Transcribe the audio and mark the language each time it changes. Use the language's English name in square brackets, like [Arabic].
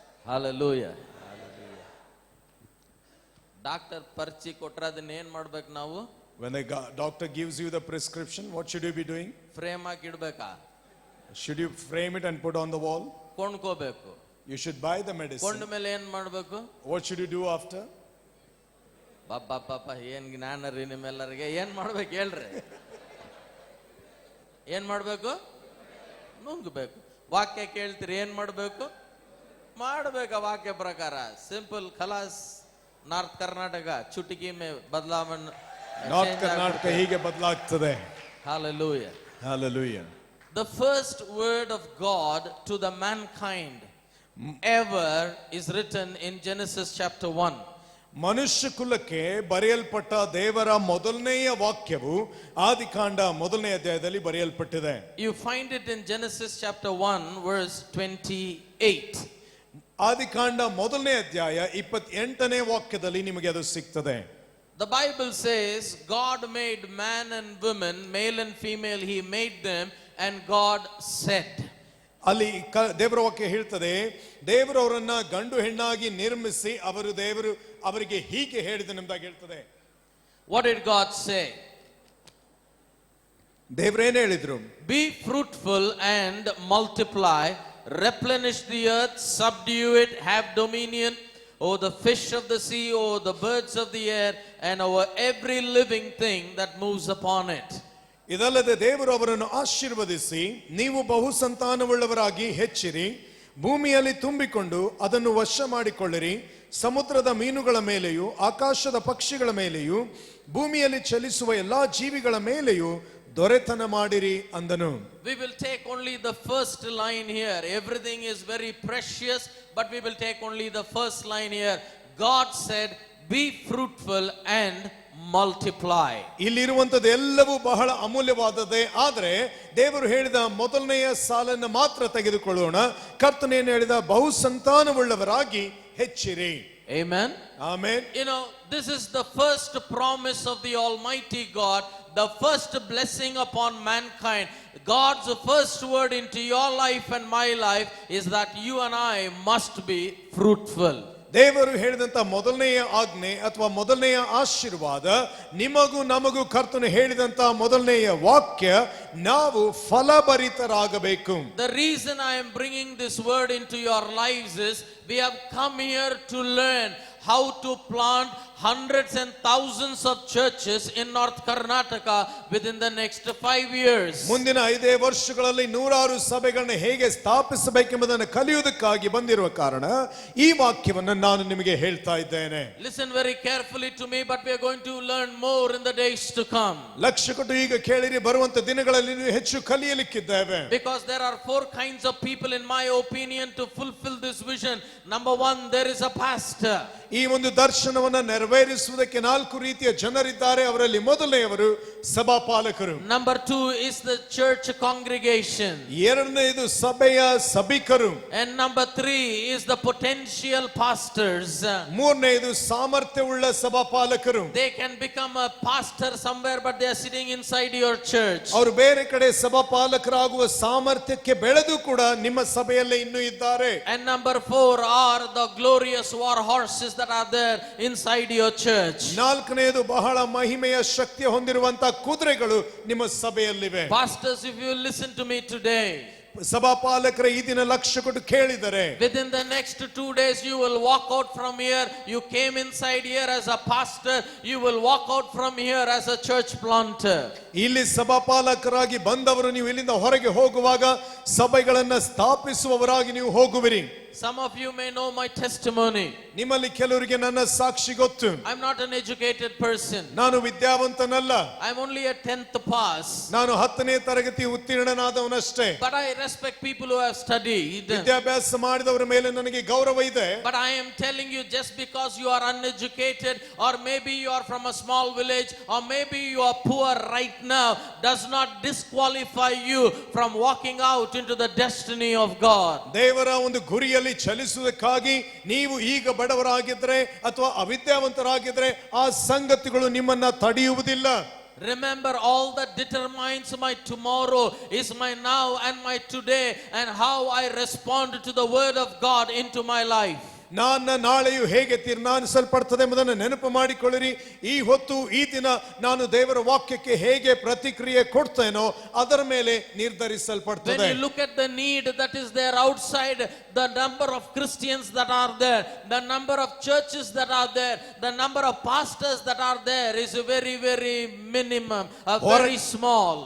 [English] Hallelujah. [Kannada] Doctor ಪರ್ಚಿ ಕೊಟ್ರೆ ಅದನ್ನ ಏನ್ ಮಾಡ್ಬೇಕು ನಾವು? [English] When the doctor gives you the prescription, what should you be doing? [Kannada] Frame hockey ಇಡ್ಬೇಕಾ? [English] Should you frame it and put on the wall? [Kannada] ಕೊಂಡ್ಕೋಬೇಕು. [English] You should buy the medicine. [Kannada] ಕೊಂಡ ಮೇಲೆ ಏನ್ ಮಾಡ್ಬೇಕು? [English] What should you do after? [Kannada] ಪಾಪ ಏನ್ ಜ್ಞಾನ ರೀ ನಿಮ್ಮೆಲ್ಲರಿಗೆ. ಏನ್ ಮಾಡ್ಬೇಕು ಹೇಳ್ರಿ? ಏನ್ ಮಾಡ್ಬೇಕು? ನುಂಗ್ಬೇಕು. ವಾಕ್ಯ ಕೇಳ್ತೀರಿ, ಏನ್ ಮಾಡ್ಬೇಕು? ಮಾಡ್ಬೇಕ ವಾಕ್ಯ ಪ್ರಕಾರ. ಸಿಂಪಲ್ ಖಲಾಸ್. ನಾರ್ತ್ ಕರ್ನಾಟಕ [Hindi] ಚುಟುಕಿ ಮೇ [Kannada] ಬದಲಾವಣೆ. ನಾರ್ತ್ ಕರ್ನಾಟಕ ಹೀಗೆ ಬದಲಾಗ್ತದೆ. [English] Hallelujah. Hallelujah. The first word of God to the mankind ever is written in Genesis chapter 1. [Kannada] ಮನುಷ್ಯ ಕುಲಕ್ಕೆ ಬರೆಯಲ್ಪಟ್ಟ ದೇವರ ಮೊದಲನೆಯ ವಾಕ್ಯವು ಆದಿಕಾಂಡ ಮೊದಲನೇ ಅಧ್ಯಾಯದಲ್ಲಿ ಬರೆಯಲ್ಪಟ್ಟಿದೆ. [English] You find it in Genesis chapter 1 verse 28. [Kannada] ಆದಿಕಾಂಡ ಮೊದಲನೇ ಅಧ್ಯಾಯ 28ನೇ ವಾಕ್ಯದಲ್ಲಿ ನಿಮಗೆ ಅದು ಸಿಗ್ತದೆ. [English] The Bible says God made man and woman, male and female, he made them, and God said. [Kannada] ಅಲ್ಲಿ ದೇವರ ವಾಕ್ಯ ಹೇಳ್ತದೆ, ದೇವರು ಅವರನ್ನ ಗಂಡು ಹೆಣ್ಣಾಗಿ ನಿರ್ಮಿಸಿ ದೇವರು ಅವರಿಗೆ ಹೀಗೆ ಹೇಳಿದನೆಂಬುದಾಗಿ ಹೇಳ್ತದೆ. [English] What did God say? [Kannada] ದೇವರೇನು ಹೇಳಿದ್ರು? [English] Be fruitful and multiply, replenish the earth, subdue it, have dominion over the fish of the sea, over the birds of the air, and over every living thing that moves upon it. [Kannada] ಇದಲ್ಲದೆ ದೇವರು ಅವರನ್ನು ಆಶೀರ್ವದಿಸಿ, ನೀವು ಬಹು ಸಂತಾನವುಳ್ಳವರಾಗಿ ಹೆಚ್ಚಿರಿ, ಭೂಮಿಯಲ್ಲಿ ತುಂಬಿಕೊಂಡು ಅದನ್ನು ವಶ ಮಾಡಿಕೊಳ್ಳಿರಿ, ಸಮುದ್ರದ ಮೀನುಗಳ ಮೇಲೆಯೂ ಆಕಾಶದ ಪಕ್ಷಿಗಳ ಮೇಲೆಯೂ ಭೂಮಿಯಲ್ಲಿ ಚಲಿಸುವ ಎಲ್ಲಾ ಜೀವಿಗಳ ಮೇಲೆಯೂ ದೊರೆತನ ಮಾಡಿರಿ ಅಂದನು. [English] We will take only the first line here. Everything is very precious, but we will take only the first line here. God said, be fruitful and multiply. [Kannada] ಇಲ್ಲಿರುವಂತದ್ದು ಎಲ್ಲವೂ ಬಹಳ ಅಮೂಲ್ಯವಾದದ್ದೇ, ಆದರೆ ದೇವರು ಹೇಳಿದ ಮೊದಲನೆಯ ಸಾಲನ್ನು ಮಾತ್ರ ತೆಗೆದುಕೊಳ್ಳೋಣ. ಕರ್ತನೇನು ಹೇಳಿದ? ಬಹು ಸಂತಾನವುಳ್ಳವರಾಗಿ ಹೆಚ್ಚಿರಿ. [English] Amen. Amen. You know, this is the first promise of the Almighty God the first blessing upon mankind, God's first word into your life and my life is that you and I must be fruitful. [Kannada] ದೇವರು ಹೇಳಿದಂತ ಮೊದಲನೆಯ ಆಜ್ಞೆ ಅಥವಾ ಮೊದಲನೆಯ ಆಶೀರ್ವಾದ, ನಿಮಗೂ ನಮಗೂ ಕರ್ತನು ಹೇಳಿದಂತ ಮೊದಲನೆಯ ವಾಕ್ಯ, ನಾವು ಫಲಭರಿತರಾಗಬೇಕು. [English] The reason I am bringing this word into your lives is we have come here to learn how to plant hundreds and thousands of churches in North Karnataka within the next 5 years. [Kannada] ಮುಂದಿನ 5 ವರ್ಷಗಳಲ್ಲಿ ನೂರಾರು ಸಭೆಗಳನ್ನು ಹೇಗೆ ಸ್ಥಾಪಿಸಬೇಕೆಂಬುದನ್ನು ಕಲಿಯುವುದಕ್ಕಾಗಿ ಬಂದಿರುವ ಕಾರಣ ಈ ವಾಕ್ಯವನ್ನು ನಾನು ನಿಮಗೆ ಹೇಳ್ತಾ ಇದ್ದೇನೆ. [English] Listen very carefully to me, but we are going to learn more in the days to come. [Kannada] ಲಕ್ಷ್ಯ ಕೊಟ್ಟು ಈಗ ಕೇಳಿರಿ, ಬರುವಂತ ದಿನಗಳಲ್ಲಿ ನೀವು ಹೆಚ್ಚು ಕಲಿಯಲಿಕ್ಕಿದ್ದೇವೆ. [English] Because there are 4 kinds of people, in my opinion, to fulfill this vision. Number 1, there is a pastor. [Kannada] ಈ ಒಂದು ದರ್ಶನವನ್ನ ನೆರವೇರಿಸುವುದಕ್ಕೆ 4 ರೀತಿಯ ಜನರಿದ್ದಾರೆ. ಅವರಲ್ಲಿ ಮೊದಲನೆಯವರು ಸಭಾಪಾಲಕರು. [English] Number 2 is the church congregation. [Kannada] ಎರಡನೆಯದು ಸಭೆಯ ಸಭಿಕರು. [English] And number 3 is the potential pastors. [Kannada] ಮೂರನೆಯದು ಸಾಮರ್ಥ್ಯವುಳ್ಳ ಸಭಾಪಾಲಕರು. [English] They can become a pastor somewhere, but they are sitting inside your church. [Kannada] ಅವರು ಬೇರೆ ಕಡೆ ಸಭಾಪಾಲಕರಾಗುವ ಸಾಮರ್ಥ್ಯಕ್ಕೆ ಬೆಳೆದು ಕೂಡ ನಿಮ್ಮ ಸಭೆಯಲ್ಲೇ ಇನ್ನೂ ಇದ್ದಾರೆ. [English] And number 4 are the glorious war horses that are there inside your church. [Kannada] ನಾಲ್ಕನೆಯದು ಬಹಳ ಮಹಿಮೆಯ ಶಕ್ತಿ ಹೊಂದಿರುವಂತ ಕುದುರೆಗಳು ನಿಮ್ಮ ಸಭೆಯಲ್ಲಿವೆ. [English] Pastors, if you listen to me today, [Kannada] ಸಭಾಪಾಲಕರ ಈ ದಿನ ಲಕ್ಷ್ಯ ಕೊಟ್ಟು ಕೇಳಿದರೆ, [English] within the next 2 days you will walk out from here. You came inside here as a pastor, you will walk out from here as a church planter. [Kannada] ಇಲ್ಲಿ ಸಭಾಪಾಲಕರಾಗಿ ಬಂದವರು ನೀವು ಇಲ್ಲಿಂದ ಹೊರಗೆ ಹೋಗುವಾಗ ಸಭೆಗಳನ್ನ ಸ್ಥಾಪಿಸುವವರಾಗಿ ನೀವು ಹೋಗುವಿರಿ. [English] Some of you may know my testimony. [Kannada] ನಿಮ್ಮಲ್ಲಿ ಕೆಲವರಿಗೆ ನನ್ನ ಸಾಕ್ಷಿ ಗೊತ್ತು. [English] I'm not an educated person. [Kannada] ನಾನು ವಿದ್ಯಾವಂತನಲ್ಲ. [English] I'm only a 10th pass. [Kannada] ನಾನು 10ನೇ ತರಗತಿ ಉತ್ತೀರ್ಣನಾದವನಷ್ಟೇ. [English] But I respect people who have studied. [Kannada] ವಿದ್ಯಾಭ್ಯಾಸ ಮಾಡಿದವರ ಮೇಲೆ ನನಗೆ ಗೌರವ ಇದೆ. [English] But I am telling you, just because you are uneducated, or maybe you are from a small village, or maybe you are poor right now, does not disqualify you from walking out into the destiny of God. [Kannada] ದೇವರ ಒಂದು ಗುರಿಯಲ್ಲಿ ಚಲಿಸುವುದಕ್ಕಾಗಿ ನೀವು ಈಗ ಬಡವರಾಗಿದ್ರೆ ಅಥವಾ ಅವಿದ್ಯಾವಂತರಾಗಿದ್ರೆ ಆ ಸಂಗತಿಗಳು ನಿಮ್ಮನ್ನ ತಡೆಯುವುದಿಲ್ಲ. [English] Remember, all that determines my tomorrow is my now and my today, and how I respond to the word of God into my life. [Kannada] ನನ್ನ ನಾಳೆಯು ಹೇಗೆ ತೀರ್ಮಾನಿಸಲ್ಪಡ್ತದೆ ಎಂಬುದನ್ನು ನೆನಪು ಮಾಡಿಕೊಳ್ಳಿರಿ. ಈ ಹೊತ್ತು ಈ ದಿನ ನಾನು ದೇವರ ವಾಕ್ಯಕ್ಕೆ ಹೇಗೆ ಪ್ರತಿಕ್ರಿಯೆ ಕೊಡ್ತೇನೋ ಅದರ ಮೇಲೆ ನಿರ್ಧರಿಸಲ್ಪಡ್ತದೆ. [English] When you look at the need that is there outside, the number of Christians that are there, the number of churches that are there, the number of pastors that are there is very, very minimum, very small.